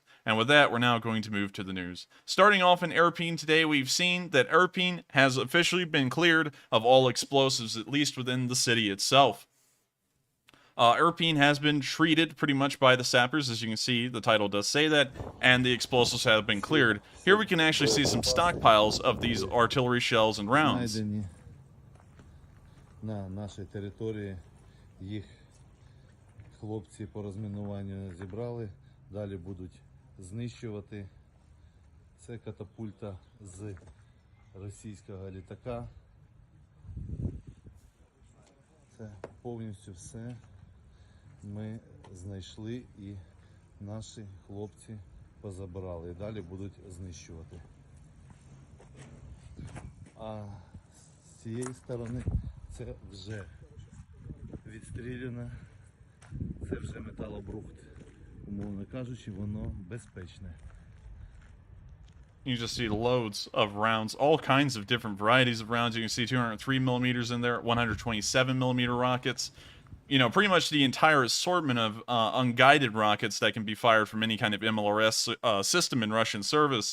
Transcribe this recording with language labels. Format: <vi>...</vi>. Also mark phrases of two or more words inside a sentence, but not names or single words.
<en>And with that, we're now going to move to the news. Starting off in Irpin today, we've seen that Irpin has officially been cleared of all explosives, at least within the city itself. Irpin has been treated pretty much by the sappers. As you can see, the title does say that, and the explosives have been cleared. Here we can actually see some stockpiles of these artillery shells and rounds.</en> <uk>Знайдені на нашій території, їх хлопці по розмінуванню зібрали, далі будуть знищувати. Це катапульта з російського літака. Це повністю все ми знайшли і наші хлопці позабирали. І далі будуть знищувати. А з цієї сторони це вже відстріляно, це вже металобрухт. Умовно кажучи, воно безпечне.</uk> <en>You just see loads of rounds, all kinds of different varieties of rounds. You can see 203 millimeters in there, 127 millimeter rockets. You know, pretty much the entire assortment of unguided rockets that can be fired from any kind of MLRS system in Russian service.</en>